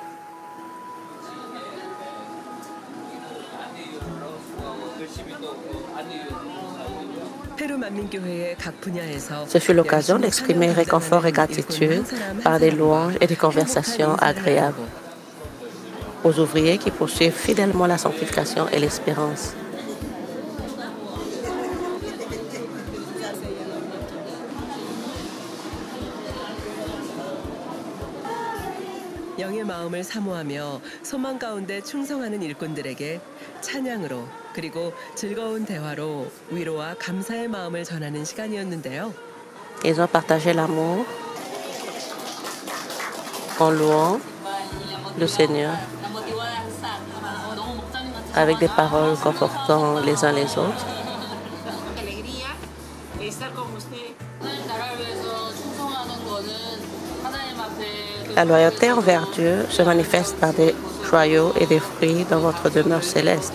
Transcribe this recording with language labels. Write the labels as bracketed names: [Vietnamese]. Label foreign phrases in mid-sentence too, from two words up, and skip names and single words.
[French] Ce fut l'occasion d'exprimer réconfort et gratitude par des louanges et des conversations agréables aux ouvriers qui poursuivent fidèlement la sanctification et l'espérance. [Korean] 영의 마음을 사모하며 소망 가운데 충성하는 일꾼들에게 찬양으로 그리고 즐거운 대화로 위로와 감사의 마음을 전하는 시간이었는데요. [French] Ils ont partagé l'amour en louant le Seigneur avec des paroles confortant les uns les autres. La loyauté envers Dieu se manifeste par des joyaux et des fruits dans votre demeure céleste.